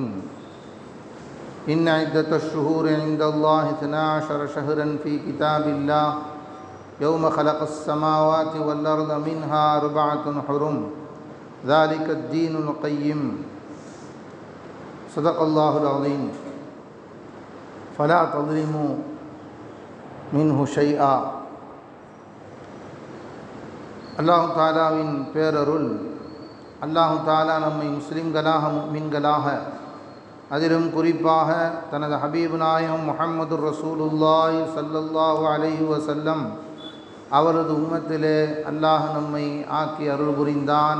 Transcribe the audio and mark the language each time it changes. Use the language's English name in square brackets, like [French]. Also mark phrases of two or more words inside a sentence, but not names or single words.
[Arabic] إن عدة الشهور عند الله 12 شهرا في كتاب الله يوم خلق السماوات والأرض منها 4 حرم ذلك الدين القيم. صدق الله العظيم. فلا تظلموا منه شيئا. [Tamil] அல்லாஹு தாலாவின் பேரருள், அல்லாஹு தாலா நம்மை முஸ்லிம்களாக முஃமின்களாக, அதிலும் குறிப்பாக தனது ஹபீப் நாயகம் முஹம்மது ரசூலுல்லாஹி [Arabic] صلى الله عليه وسلم [Tamil] அவரது உம்மத்திலே அல்லாஹ் நம்மை ஆக்கி அருள் புரிந்தான்.